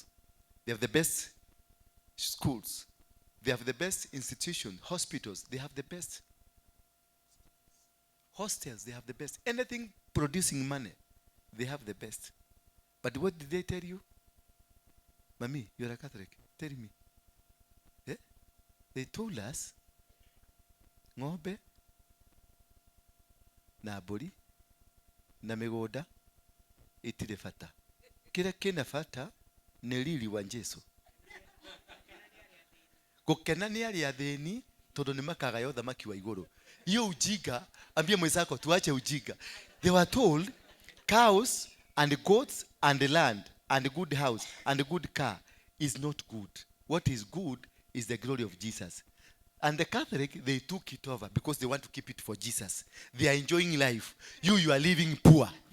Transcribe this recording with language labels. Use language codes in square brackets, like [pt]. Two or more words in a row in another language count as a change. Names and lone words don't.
[en] They have the best schools. They have the best institutions, hospitals. They have the best. Hostels, they have the best. Anything producing money, they have the best. But what did they tell you? Mami, you're a Catholic. Tell me. Yeah? They told us, [ki] ng'ombe, na mbũri, na mĩgũnda, itirĩ bata. Kĩrĩa kĩna bata nĩ riri wa Jesũ. Gũkena nĩ arĩa athĩni tondũ nĩ makagaya ũthamaki wa igũrũ. [sw] Hiyo ujinga, ambie mwenzako tuache ujinga. [en] They were told cows and goats and land and a good house and a good car is not good. What is good is the glory of Jesus. And the Catholic, they took it over because they want to keep it for Jesus. They are enjoying life. You are living poor.